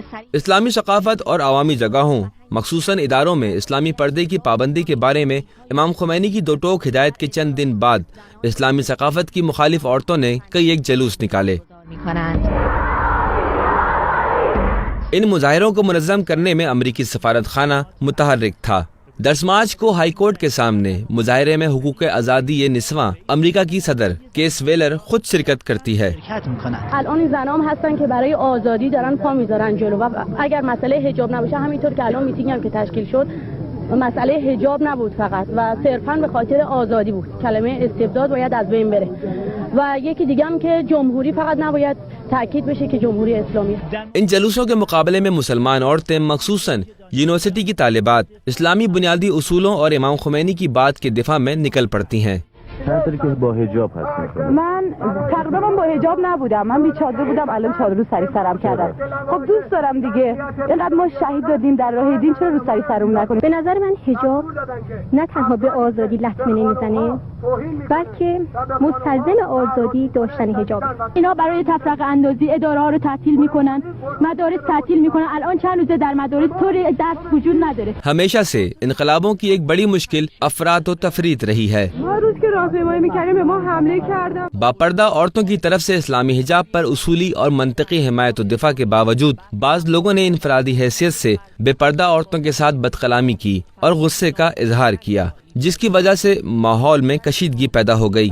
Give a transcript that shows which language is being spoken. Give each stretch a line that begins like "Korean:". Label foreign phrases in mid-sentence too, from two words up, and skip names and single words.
Urdu: اسلامی ثقافت اور عوامی جگہوں مخصوصاً اداروں میں اسلامی پردے کی پابندی کے بارے میں امام خمینی کی دو ٹوک ہدایت کے چند دن بعد اسلامی ثقافت کی مخالف عورتوں نے کئی ایک جلوس نکالے. ان مظاہروں کو منظم کرنے میں امریکی سفارت خانہ متحرک تھا. 10 مارچ کو ہائی کورٹ کے سامنے مظاہرے میں حقوق آزادی نسواں امریکا کی صدر کیس ویلر خود شرکت کرتی ہے.
Persian: الان زنام هستن که برای آزادی دارن پا میذارن جلو و اگر مسئله حجاب نباشه، همینطور که الان میتینگ هم که تشکیل شد مسئله حجاب نبود فقط و صرفاً به خاطر آزادی بود. کلمه استبداد باید از بین بره و یکی دیگه هم که جمهوری فقط نباید تاکید بشه که جمهوری اسلامی.
Urdu: ان جلوسوں کے مقابلے میں مسلمان عورتیں مخصوصاً یونیورسٹی کی طالبات اسلامی بنیادی اصولوں اور امام خمینی کی بات کے دفاع میں نکل پڑتی ہیں.
Persian: که با حجاب هست. من تقریبا با حجاب نبودم، من بی چادر بودم، الان چادر رو سری سرم کردم. خب دوست دارم دیگه، اینقدر ما شهید دادیم در راه دین، چرا رو سری سرمون نکنیم؟ به نظر من حجاب نه تنها به آزادی لطمه نمیزنه بلکه مستلزم آزادی داشتن حجاب. اینا برای تفرقه اندازی اداره ها رو تعطیل میکنن، مدارس تعطیل میکنن. الان چند روزه در مدارس طوری درس وجود نداره.
Urdu: ہمیشہ سے انقلابوں کی ایک بڑی مشکل افراط و تفریط رہی ہے. باپردہ عورتوں کی طرف سے اسلامی حجاب پر اصولی اور منطقی حمایت و دفاع کے باوجود بعض لوگوں نے انفرادی حیثیت سے بے پردہ عورتوں کے ساتھ بدکلامی کی اور غصے کا اظہار کیا، جس کی وجہ سے ماحول میں کشیدگی پیدا ہو گئی.